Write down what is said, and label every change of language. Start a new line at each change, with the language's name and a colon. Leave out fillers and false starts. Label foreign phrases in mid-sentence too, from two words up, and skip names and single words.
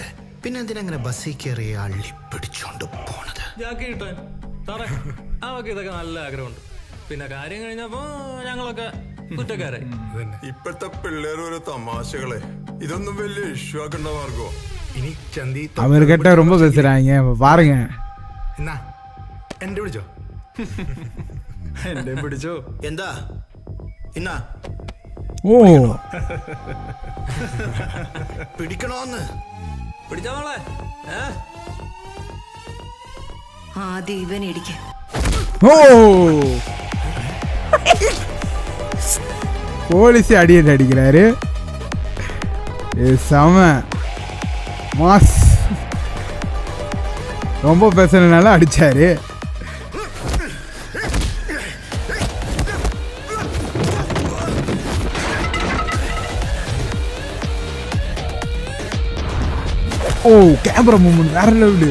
Malayalam: പിന്നെ എന്തിനങ്ങനെ ബസ്സിൽ കയറി അള്ളി പിടിച്ചോണ്ട് പോണത്? ഇതൊക്കെ നല്ല ആഗ്രഹമുണ്ട്. പിന്നെ കാര്യം കഴിഞ്ഞപ്പോ ഞങ്ങളൊക്കെ കുറ്റക്കാരായി. ഇപ്പോഴത്തെ പിള്ളേർ ഒരു തമാശകളെ ഇതൊന്നും വലിയ ഇഷ്യൂ ആക്കണ്ട മാർഗോ. ഇനി ചന്തി
Tamil: அவர்கிட்ட ரொம்ப பேசுறாங்க பாருங்க.
Malayalam: എന്നാ എന്റെ പിടിച്ചോ, എന്റെ പിടിച്ചോ. എന്താ ഇന്നാ
Tamil: ஓ,
Malayalam: പിടിക്കണോന്ന്? പിടിച്ചോ മോളെ. ആദ്യം ഇവൻ ഇടിക്ക.
Tamil: ஓ, போலீஸ் அடிக்கிறாரு. செம மாஸ். ரொம்ப பேசுறதுனால அடிச்சாரு. ஓ,
English: camera movement
Tamil: வேற லெவலு.